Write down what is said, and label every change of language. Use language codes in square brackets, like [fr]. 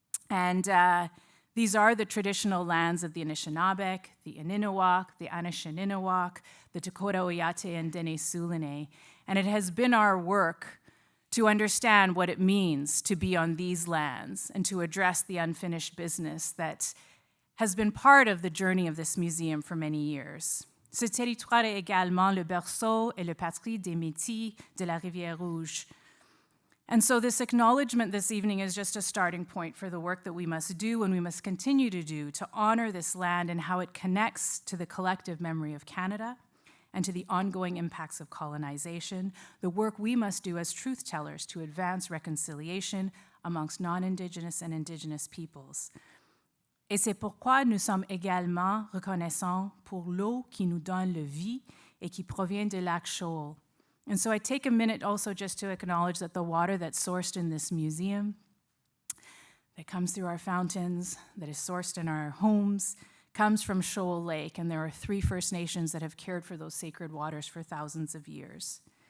[en] And these are the traditional lands of the Anishinaabe, the Ininuwak, the Anishinaabe, the Dakota Oyate, and Dene Sulene. And it has been our work to understand what it means to be on these lands and to address the unfinished business that has been part of the journey of this museum for many years. [fr] Ce territoire est également le berceau et le patrie des Métis de la Rivière Rouge. [en] And so this acknowledgement this evening is just a starting point for the work that we must do and we must continue to do to honor this land and how it connects to the collective memory of Canada and to the ongoing impacts of colonization, the work we must do as truth tellers to advance reconciliation amongst non-Indigenous and Indigenous peoples. [fr] Et c'est pourquoi nous sommes également reconnaissants pour l'eau qui nous donne la vie et qui provient de lac Shoal. [en] And so I take a minute also just to acknowledge that the water that's sourced in this museum, that comes through our fountains, that is sourced in our homes, comes from Shoal Lake, and there are 3 First Nations that have cared for those sacred waters for thousands of years.